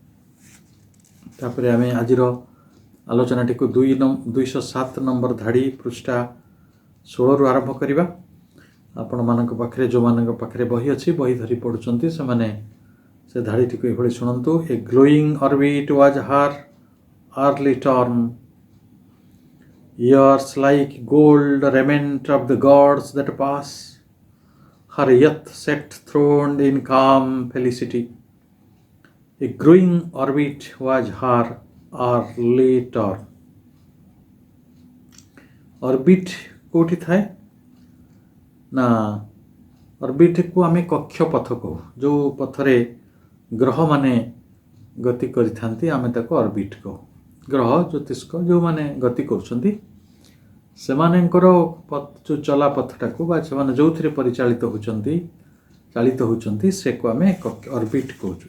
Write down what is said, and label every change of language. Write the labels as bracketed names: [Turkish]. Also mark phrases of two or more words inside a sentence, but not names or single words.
[Odia] ତାପରେ ଆମେ ଆଜିର ଆଲୋଚନାଟିକୁ 207 ନମ୍ବର ଧାଡ଼ି ପୃଷ୍ଠା 16ରୁ ଆରମ୍ଭ କରିବା। ଆପଣମାନଙ୍କ ପାଖରେ, ଯେଉଁମାନଙ୍କ ପାଖରେ ବହି ଅଛି, ବହି ଧରି ପଢ଼ୁଛନ୍ତି, ସେମାନେ ସେ ଧାଡ଼ିଟିକୁ ଏଭଳି ଶୁଣନ୍ତୁ। [English] A glowing orbit was her early term, years like gold raiment of the gods that pass, her youth set throned in calm felicity. A growing orbit was her early term. [Odia] ଅର୍ବିଟ୍ କେଉଁଠି ଥାଏ ନା, ଅର୍ବିଟ୍କୁ ଆମେ କକ୍ଷପଥ କହୁ। ଯେଉଁ ପଥରେ ଗ୍ରହମାନେ ଗତି କରିଥାନ୍ତି ଆମେ ତାକୁ ଅର୍ବିଟ୍ କହୁ। ଗ୍ରହ ଜ୍ୟୋତିଷ୍କ ଯେଉଁମାନେ ଗତି କରୁଛନ୍ତି ସେମାନଙ୍କର ଯେଉଁ ଚଲାପଥଟାକୁ ବା ସେମାନେ ଯେଉଁଥିରେ ପରିଚାଳିତ ହେଉଛନ୍ତି ସେକୁ ଆମେ ଅର୍ବିଟ୍ କହୁଛୁ।